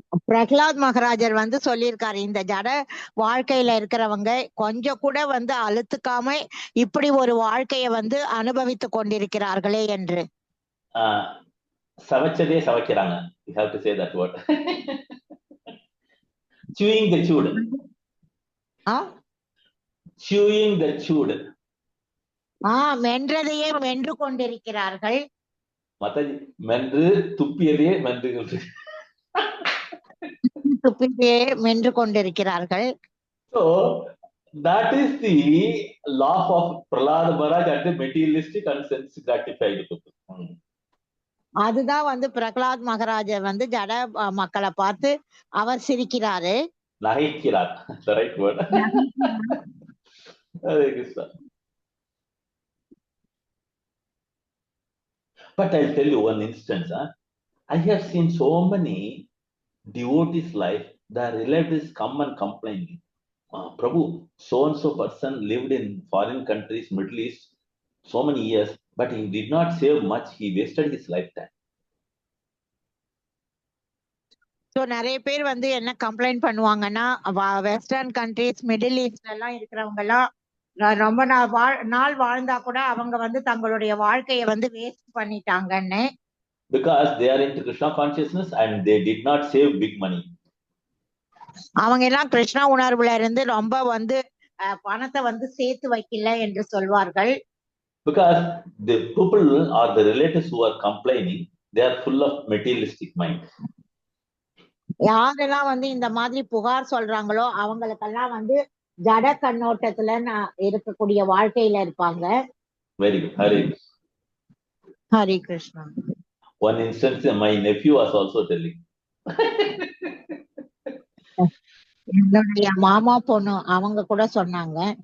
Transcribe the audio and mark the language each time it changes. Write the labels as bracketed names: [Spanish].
[Tamil] பிரகலாத் மகாராஜர் வந்து சொல்லியிருக்காரு, இந்த ஜட வாழ்க்கையில இருக்கிறவங்க கொஞ்சம் கூட வந்து அழுத்துக்காம இப்படி ஒரு வாழ்க்கைய வந்து அனுபவித்து கொண்டிருக்கிறார்களே என்று. சவச்சதே சவக்கிறாங்க. [English] You have to say that word. Chewing the chewed. Chewing the chewed. [Tamil] மென்றதையே மென்று கொண்டிருக்கிறார்கள். மத்தாஜி, மென்று துப்பியதையே மென்று துப்பியதையே மென்று கொண்டிருக்கிறார்கள். [English] So that is the law of Prahlada Maharaj and the materialistic and sense gratified people. [Tamil] அதுதான் வந்து பிரகலாத் மகாராஜர் வந்து ஜட மக்களை பார்த்து அவர் சிரிக்கிறாரு. நகைக்கிறார். [English] The right word. Hare Krishna. But I'll tell you one instance. I have seen so many devotees' life, the relatives come and complain. Prabhu, so-and-so person lived in foreign countries, Middle East, so many years, but he did not save much. He wasted his lifetime. [Tamil] So நிறைய பேர் வந்து என்ன complaint பண்ணுவாங்கன்னா, western countries, middle ஈஸ்ட்ல எல்லாம் இருக்கிறவங்க எல்லாம் ரொம்ப நாள் வாழ்ந்தா கூட அவங்க வந்து தங்களுடைய வாழ்க்கைய வந்து வேஸ்ட் பண்ணிட்டாங்கன்னு. [English] Because they are into Krishna consciousness and they did not save big money. [Tamil] அவங்க எல்லாம் கிருஷ்ணா உணர்வுல இருந்து ரொம்ப வந்து பணத்தை வந்து சேர்த்து வைக்கல என்று சொல்வார்கள். [English] Because the people or the relatives who are complaining, they are full of materialistic mind. [Tamil] யாரெல்லாம் வந்து இந்த மாதிரி புகார் சொல்றாங்களோ அவங்களுக்கெல்லாம் வந்து ஜட கண்ணோட்டத்துல இருக்கக்கூடிய வாழ்க்கையில இருப்பாங்க. [English] Very good. Hare Hare Krishna. One instance, my nephew was also telling. [Tamil] என்னுடைய மாமா பொண்ணு அவங்க கூட சொன்னாங்க.